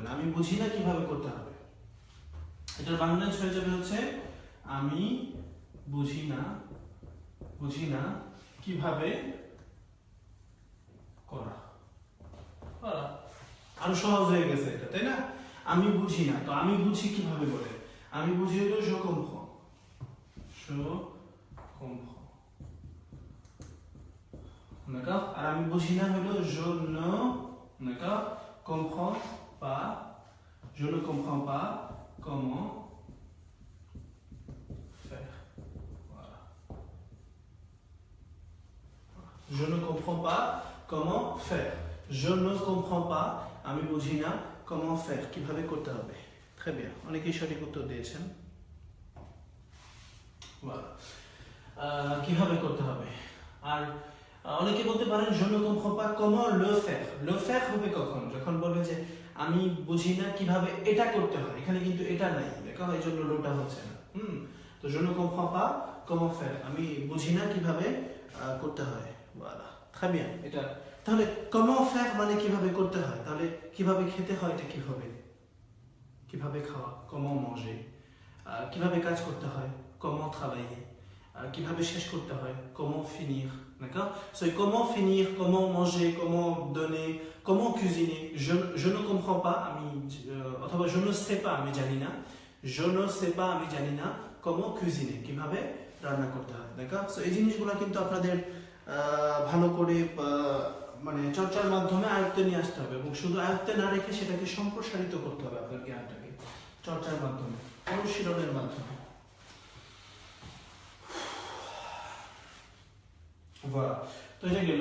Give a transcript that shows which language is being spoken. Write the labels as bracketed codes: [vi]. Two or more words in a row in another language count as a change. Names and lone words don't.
[bn] আমি বুঝি না কিভাবে করতে হবে, এটার বাংলাদেশ হয়ে যাবে হচ্ছে আমি বুঝি না কিভাবে করা। আরো সহজ হয়ে গেছে এটা, তাই না? আমি বুঝি না, তো আমি বুঝি কিভাবে বলে? আমি বুঝি হলো [fr] je comprends, je comprends. D'accord? [bn] আর আমি বুঝি না হলো [fr] je ne, d'accord, comprends pas, je ne comprends pas comment faire. Voilà. Je ne comprends pas comment faire. Je ne comprends pas, আমি বুঝি না comment faire, [bn] কিভাবে করতে হবে। [fr] Très bien, [bn] অনেকেই সঠিক উত্তর দিয়েছেন। Voilà. কিভাবে করতে হবে। আর অনেকে বলতে পারেন [fr] je ne comprends pas comment le faire. Le faire [bn] হবে কখন? যখন বলবে যে আমি বুঝি না কিভাবে এটা করতে হয়। এখানে কিন্তু এটা নাই, দেখো এই জন্য লোটা হচ্ছে না। [fr] তো je ne comprends pas comment faire. [bn] আমি বুঝি না কিভাবে করতে হয়। [fr] Voilà. Très bien. [bn] এটা তাহলে [fr] comment faire [bn] মানে কিভাবে করতে হয়? তাহলে কিভাবে খেতে হয় এটা কিভাবে? কিভাবে খাওয়া? [fr] comment manger. [bn] কিভাবে কাজ করতে হয়? [fr] comment travailler. [bn] কিভাবে শেষ করতে হয়? [fr] comment finir. D'accord? So, comment finir, comment manger, comment donner, comment cuisiner. Je ne comprends pas, অথবা je ne sais pas, [bn] আমি জানি না. [fr] Je ne sais pas, [bn] আমি জানি না. [fr] comment cuisiner, [bn] কিভাবে রান্না করতে হয়. D'accord? So, এই জিনিসগুলো কিন্তু আপনাদের ভালো করে মানে চর্চার মাধ্যমে আয়ত্তে নিয়ে আসতে হবে এবং শুধু আয়ত্তে না রেখে সেটাকে সম্প্রসারিত করতে হবে আপনার জ্ঞানটাকে চর্চার মাধ্যমে, অনুশীলনের মাধ্যমে। Voilà. তো এটা গেল।